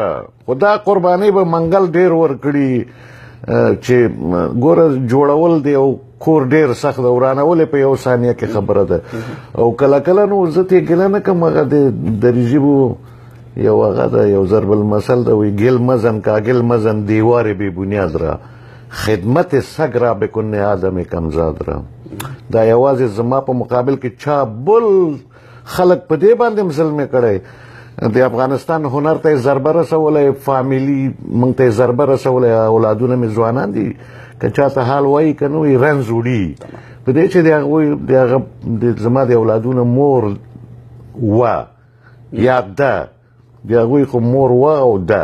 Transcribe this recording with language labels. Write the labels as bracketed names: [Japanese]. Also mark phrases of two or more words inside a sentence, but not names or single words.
[Pashto] خو دا قربانۍ به منګل ډېر ورکړي چې ګوره جوړول دی او کور ډېر سخت ده، ورانول په یو ثانیه کې خبره ده. او کله کله نو زه ترې ګیله نه کوم. هغه د دري ژبو یو هغه ده، یو ضرب المثل ده، وایي [Persian] ګل مزن کاګل مزن دیوار بې بنیاد را خدمت سگ را بکن آدم کمزاد را. [Pashto] دا یوازې زما په مقابل کې چا بل خلک په دې باندې مسلمه کړی. د افغانستان هنر ته یې ضربه رسولی، فامیلي موږ ته یې ضربه رسولی، اولادونه مې ځوانان دي، که چاته حال وایي که نه وایي رنځ وړي په دې چې د هغه زما د اولادونه مور وه یا ده، د هغوی خو مور وه او ده.